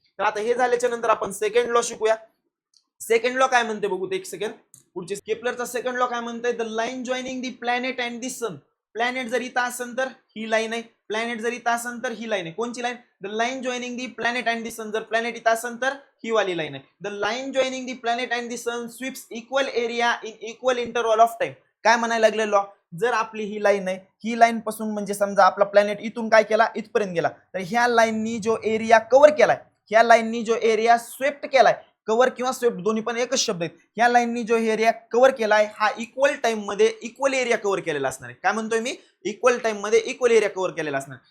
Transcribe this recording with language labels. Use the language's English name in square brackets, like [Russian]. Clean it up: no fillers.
[Marathi] तर आता हे झाल्याच्या नंतर आपण सेकंड लॉ शिकूया. सेकंड लॉ काय म्हणते बघू, एक सेकंड. पुढचे केपलरचा सेकंड लॉ काय म्हणते, [English] The line joining the planet and the sun. [Marathi] Planet जर इथं असेल तर ही लाईन आहे, प्लॅनेट जर इथं असेल तर ही लाईन आहे. कोणची line, [English] The line joining the planet and the sun. [Marathi] जर प्लॅनेट इथं असेल तर ही वाली लाईन आहे. [English] The line joining the planet and the sun sweeps equal area in equal interval of time. [Marathi] काय म्हणायला लागले लॉ, जर आपली ही लाईन आहे, ही लाईन पासून म्हणजे समजा आपला प्लॅनेट इथून काय केला, इथपर्यंत गेला, तर ह्या लाईननी जो एरिया कव्हर केलाय, ह्या लाईननी जो एरिया स्वेप्ट केलाय, कव्हर किंवा स्वेप्ट दोन्ही पण एकच शब्द आहेत, ह्या लाईननी जो एरिया कव्हर केलाय हा इक्वल टाइम मध्ये इक्वल एरिया कव्हर केलेला असणार आहे. काय म्हणतोय मी, इक्वल टाइम मध्ये इक्वल एरिया कव्हर केलेला असणार.